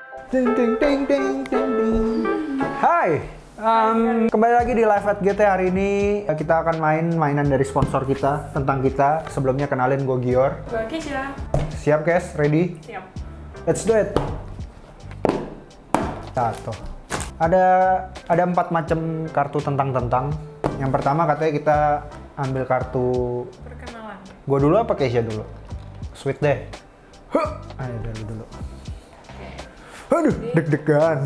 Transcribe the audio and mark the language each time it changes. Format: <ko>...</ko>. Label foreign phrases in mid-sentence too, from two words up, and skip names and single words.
<id>Ding ding ding ding ding ding. Hai, kembali lagi di Live at GT. Hari ini kita akan main mainan dari sponsor kita, tentang kita. Sebelumnya kenalin, gue Gior. Gue Keisha. Siap, Kes? Ready? Siap.</id> <en>Let's do it.</en> <id>Satu. Ada 4 macam kartu tentang. Yang pertama katanya kita ambil kartu. Perkenalan. Gue dulu apa Keisha dulu? Sweet deh. Ayo dulu. Aduh, deg-degan.</id>